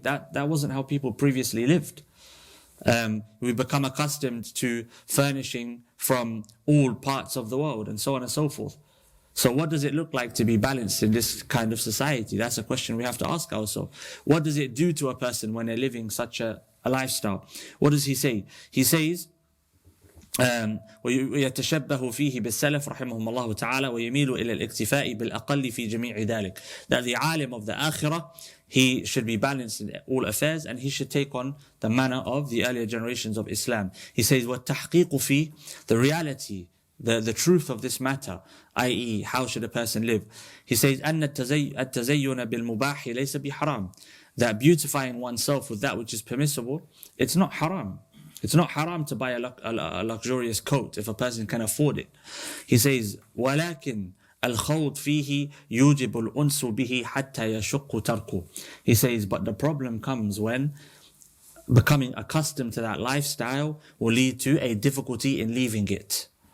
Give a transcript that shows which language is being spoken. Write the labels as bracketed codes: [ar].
[en] That wasn't how people previously lived. We've become accustomed to furnishing from all parts of the world and so on and so forth. So what does it look like to be balanced in this kind of society? That's a question we have to ask ourselves. What does it do to a person when they're living such a lifestyle? What does he say? He says, [ar] ويتشبه فيه بالسلف رحمهم الله تعالى ويميل إلى الاكتفاء بالأقل في جميع ذلك. [en] That the alim of the akhirah, he should be balanced in all affairs, and he should take on the manner of the earlier generations of Islam. He says, [ar] وَالتَّحْقِيقُ فِي, [en] the reality, the truth of this matter, i.e. how should a person live? He says, [ar] أَنَّ التَّزَيُّنَ بِالْمُبَاحِ لَيْسَ بِحَرَامٍ. [en] That beautifying oneself with that which is permissible, it's not haram. It's not haram to buy a luxurious coat if a person can afford it. He says, [ar] وَلَكِنْ الْخَوْض فِيهِ يُوجِبُ الْأُنْسُ بِهِ حَتَّى يَشُقُّ تَرْكُ. [en] He says, but the problem comes when becoming accustomed to that lifestyle will lead to a difficulty in leaving it.